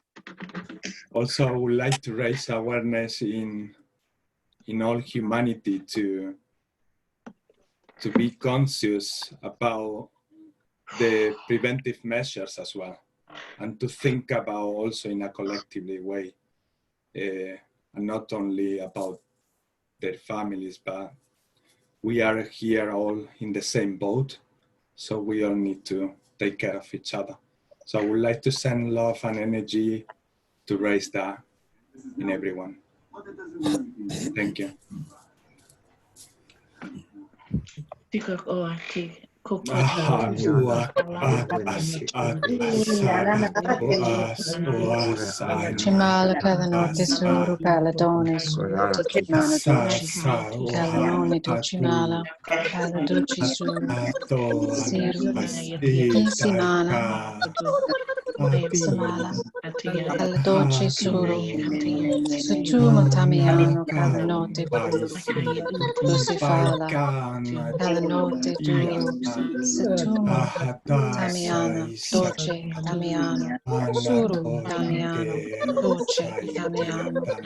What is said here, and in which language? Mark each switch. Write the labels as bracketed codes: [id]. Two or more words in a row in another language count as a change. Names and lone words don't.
[en] Also, I would like to raise awareness in all humanity to be conscious about the preventive measures as well, and to think about also in a collectively way, and not only about their families, but we are here all in the same boat, so we all need to take care of each other. So I would like to send love and energy to raise that in everyone. Thank you. Chimala Kalanoti Suru Paladoni Suru Chimana Kalanoni to Chimala Paladuchi Suru Siru Kisimana Samala Paladochi Suru Sutuma Tamiano Kalanoti Lucifala Kalanoti Duru Sutuma Tamiana Dolce Tamiano Suru Tamiano Dolce Tamiano